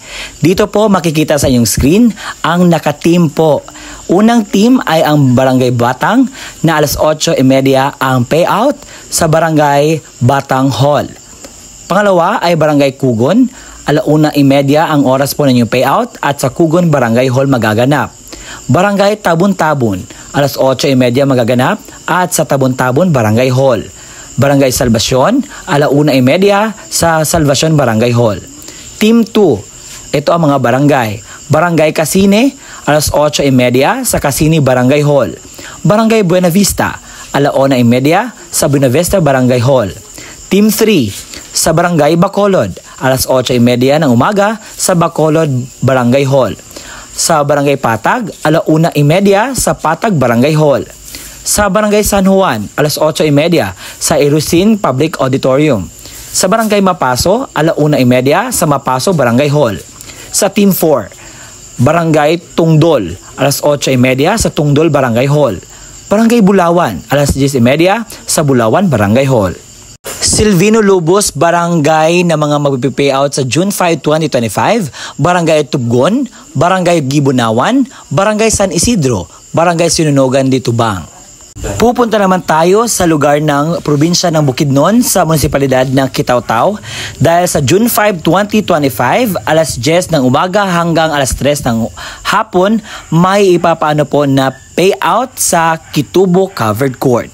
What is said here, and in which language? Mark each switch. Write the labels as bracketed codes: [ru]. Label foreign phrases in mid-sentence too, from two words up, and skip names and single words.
[tl] Dito po makikita sa inyong screen ang naka-team po. Unang team ay ang Barangay Batang na alas 8:30 ang payout sa Barangay Batang Hall. Pangalawa ay Barangay Kugon, 1:30 ang oras po ng inyong payout at sa Kugon Barangay Hall magaganap. Barangay Tabon-Tabon, alas 8:30 magaganap at sa Tabon-Tabon Barangay Hall. Barangay Salvacion, 1:30 sa Salvacion Barangay Hall. Team 2, ito ang mga barangay. Barangay Casine, alas 8:30 sa Casine Barangay Hall. Barangay Buena Vista, 1:30 sa Buena Vista Barangay Hall. Team 3, sa Barangay Bacolod, alas 8:30 ng umaga sa Bacolod Barangay Hall. Sa Barangay Patag, 1:30 sa Patag Barangay Hall. Sa Barangay San Juan, alas 8:30 sa Irusin Public Auditorium. Sa Barangay Mapaso, 1:30 sa Mapaso Barangay Hall. Sa Team 4, Barangay Tungdol, alas 8:30 sa Tungdol Barangay Hall. Barangay Bulawan, alas 10:30 sa Bulawan Barangay Hall. Silvino Lubos Barangay na mga magpipayout sa June 5, 2025, Barangay Tubgon, Barangay Gibunawan, Barangay San Isidro, Barangay Sinunogan de Tubang. Pupunta naman tayo sa lugar ng probinsya ng Bukidnon sa munisipalidad ng Kitaw-Taw dahil sa June 5, 2025, alas 10 ng umaga hanggang alas 3 ng hapon may ipapaano po na payout sa Kitubo Covered Court.